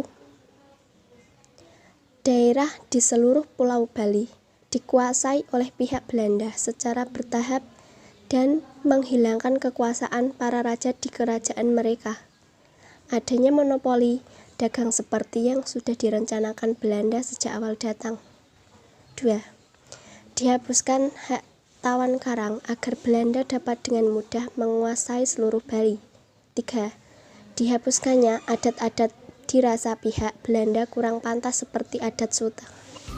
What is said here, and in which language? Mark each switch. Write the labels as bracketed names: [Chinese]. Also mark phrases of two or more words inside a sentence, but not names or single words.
[Indonesian] Daerah di seluruh Pulau Bali dikuasai oleh pihak Belanda secara bertahap dan menghilangkan kekuasaan para raja di kerajaan mereka. Adanya monopoli dagang seperti yang sudah direncanakan Belanda sejak awal datang. 2. Dihapuskan hak tawan karang agar Belanda dapat dengan mudah menguasai seluruh Bali. 3. Dihapuskannya adat-adat dirasa pihak Belanda kurang pantas seperti adat suta.